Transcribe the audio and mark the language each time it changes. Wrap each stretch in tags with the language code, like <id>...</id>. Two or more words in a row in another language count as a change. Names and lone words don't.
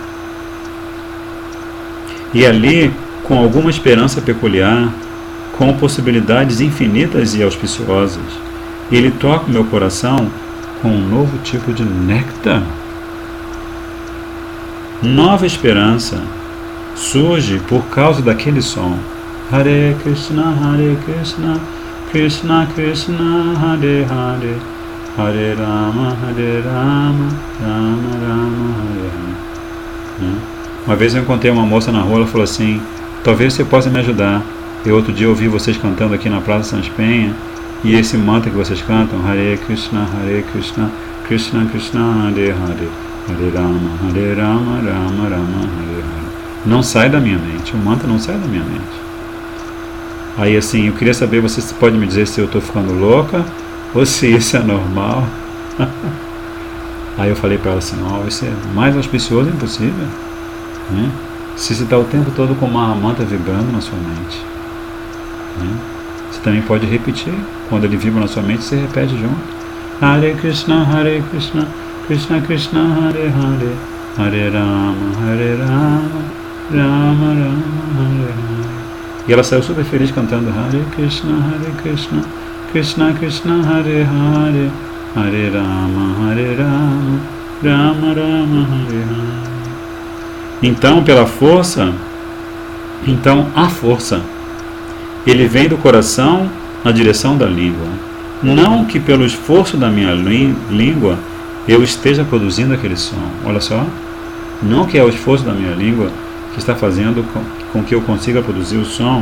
<pt>E ali, com alguma esperança peculiar, com possibilidades infinitas e auspiciosas, ele toca o meu coração com um novo tipo de néctar. Nova esperança surge por causa daquele som.</pt> <sa>हरे कृष्ण कृष्ण कृष्ण हरे हरे हरे राम राम राम हरे हरे, Hare Rama, Rama Rama, Hare Hare.</sa> <pt>Uma vez eu encontrei uma moça na rua, ela falou assim: talvez você possa me ajudar. Eu outro dia ouvi vocês cantando aqui na Praça Sans Penha, e esse mantra que vocês cantam,</pt> <sa>हरे कृष्ण कृष्ण कृष्ण हरे हरे हरे राम राम राम हरे हरे, Hare Rama, Rama Rama, Hare Hare.</sa> <pt>Não sai da minha mente, o mantra não sai da minha mente. Aí assim, eu queria saber, você pode me dizer se eu estou ficando louca, ou se isso é normal? Aí eu falei para ela assim: ó, isso é mais auspicioso impossível, né? Se você está o tempo todo com uma mantra vibrando na sua mente, né? Você também pode repetir. Quando ele vibra na sua mente, você repete junto.</pt> <sa>हरे कृष्ण कृष्ण कृष्ण हरे हरे हरे राम राम राम हरे हरे, Hare Rama, Rama Rama, Hare Hare.</sa> <pt>E ela saiu super feliz cantando</pt> <sa>हरे कृष्ण कृष्ण कृष्ण हरे हरे हरे राम राम राम हरे हरे,</sa> <pt>Hare Rama, Rama Rama, Hare Hare. Então, a força, ele vem do coração na direção da língua. Não que pelo esforço da minha língua eu esteja produzindo aquele som. Olha só. Não que é o esforço da minha língua que está fazendo com que eu consiga produzir o som.</pt>